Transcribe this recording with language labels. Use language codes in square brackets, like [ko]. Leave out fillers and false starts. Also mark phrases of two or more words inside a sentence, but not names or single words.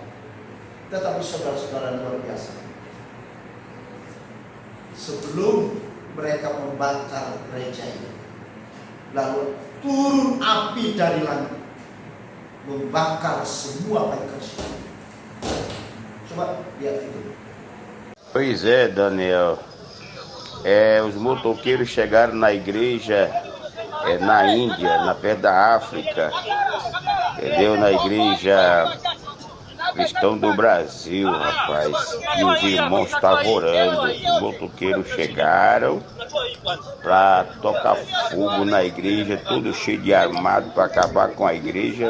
[id] Tetapi saudara-saudara, luar biasa, sebelum mereka membakar gereja ini, lalu turun api dari langit membakar semua bikers. Coba lihat itu. [pt] Pois é, Daniel. Os motoqueiros chegaram na igreja na Índia, na perto da África, entendeu? Na igreja cristão do Brasil, rapaz. E os irmãos estavam orando. Os motoqueiros chegaram para tocar fogo na igreja, tudo cheio de armado para acabar com a igreja.